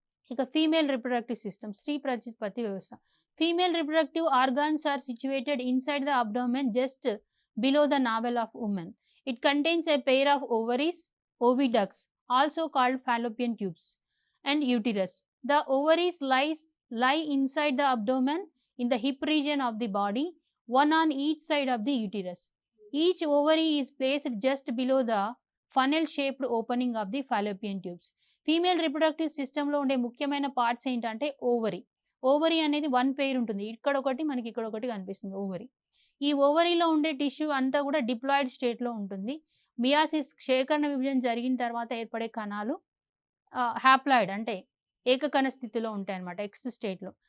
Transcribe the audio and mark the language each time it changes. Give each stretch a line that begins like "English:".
English: ఇక female reproductive system,
Telugu: స్త్రీ ప్రత్యుత్పత్తి వ్యవస్థ.
English: Female reproductive organs are situated inside the abdomen just below the navel of women. It contains a pair of ovaries, oviducts, also called fallopian tubes, and uterus. The ovaries lie inside the abdomen in the hip region of the body, one on each side of the uterus. Each ovary is placed just below the funnel-shaped opening of the fallopian tubes.
Telugu: Female reproductive సిస్టంలో ఉండే ముఖ్యమైన parts ఏంటంటే ovary. Ovary అనేది one pair ఉంటుంది. ఇక్కడ ఒకటి, మనకి ఇక్కడ ఒకటి కనిపిస్తుంది ఓవరీ. ఈ ఓవరీలో ఉండే టిష్యూ అంతా కూడా డిప్లాయిడ్ స్టేట్లో ఉంటుంది. మియాసిస్, శేఖరణ విభజన జరిగిన తర్వాత ఏర్పడే కణాలు హ్యాప్లాయిడ్ అంటే ఏకకణ స్థితిలో ఉంటాయన్నమాట, ఎక్స్ స్టేట్లో.